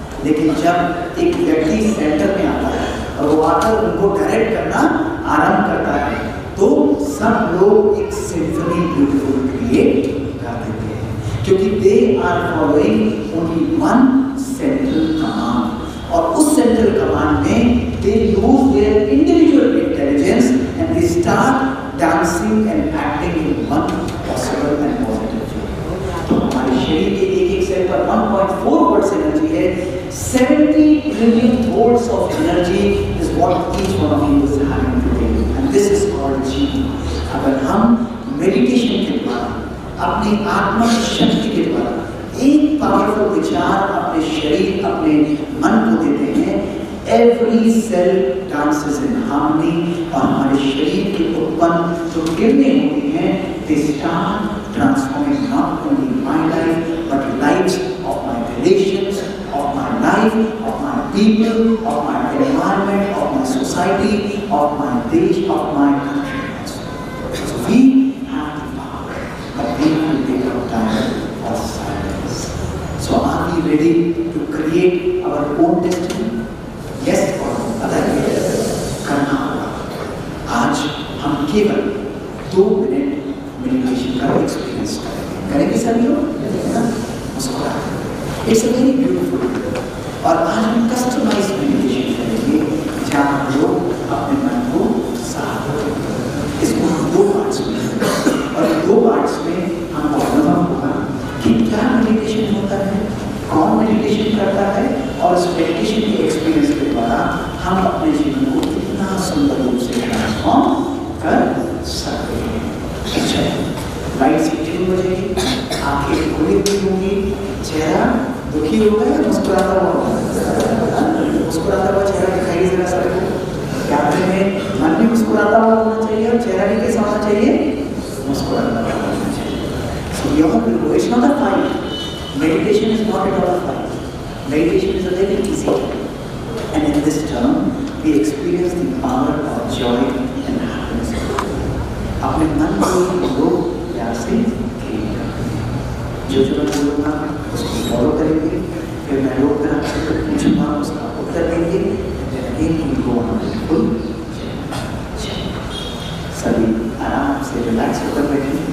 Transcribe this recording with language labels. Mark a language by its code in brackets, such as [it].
[hi] लेकिन जब एक व्यक्ति सेंटर में आता है और वो आकर उनको डायरेक्ट करना आरंभ करता है तो सब लोग एक सिम्फनी ब्यूटीफुल क्रिएट कर देते हैं, क्योंकि [en] They are following only one central command. [hi] और उस सेंट्रल कमांड में [en] They use their individual intelligence and they start dancing and acting in one possible and positive way। [hi] तो हमारे शरीर के एक सेल पर 1.4 वोल्ट्स एनर्जी है। [en] 70 trillion volts of energy is what each one of you is having today, and this is called Chi। [hi] अगर हम meditation के द्वारा अपनी आत्मा शक्ति के द्वारा एक पावरफुल विचार अपने शरीर अपने मन को देते हैं, [en] every cell dances in harmony [hi] और हमारे शरीर के उत्पन्न जो किरणें होती हैं [en] they start transforming not only my life but lives of my relations, of my life, of my people, of my environment, of my society, of my desh, of my country। So we have the power, but we have to take our time for silence। So are we ready to create our own destiny? Yes or no? [hi] करना होगा। आज हम केवल 2 minute meditation का experience करेंगे सभी लोग, मुस्कुराते। [en] It's a very beautiful. [hi] और आज हम कस्टमाइज मेडिटेशन करेंगे जहाँ हम लोग अपने मन को साफ करेंगे। इसको हम 2 पार्ट्स में, और 2 पार्ट्स में हमको अनुभव होगा कि क्या मेडिटेशन होता है, कौन मेडिटेशन करता है, और इस मेडिटेशन के एक्सपीरियंस के द्वारा हम अपने जीवन को कितना सुंदर रूप से ट्रांसफॉर्म कर सकते हैं। लाइट से ट्यून बजेगी, आंखें खुली हुई होंगी, चेहरा दुखी होगा या मुस्कुराता हुआ होगा? मुस्कुराता हुआ चेहरा दिखाई जरा सबको। कैमरे में मन भी मुस्कुराता हुआ होना चाहिए और चेहरा भी कैसा होना चाहिए? मुस्कुराता हुआ होना चाहिए। [en] So you have to, it's not a fight. Meditation is not at all a fight. Meditation is a very easy term, and in this term we experience the power of joy and happiness। [hi] अपने मन को लोग प्यार से खेल करते हैं। जो मैं बोलूँगा उसको फॉलो करेंगे, फिर मैं लोग पूछूंगा उसका उत्तर देंगे। बिल्कुल सभी आराम से रिलैक्स होकर बैठे।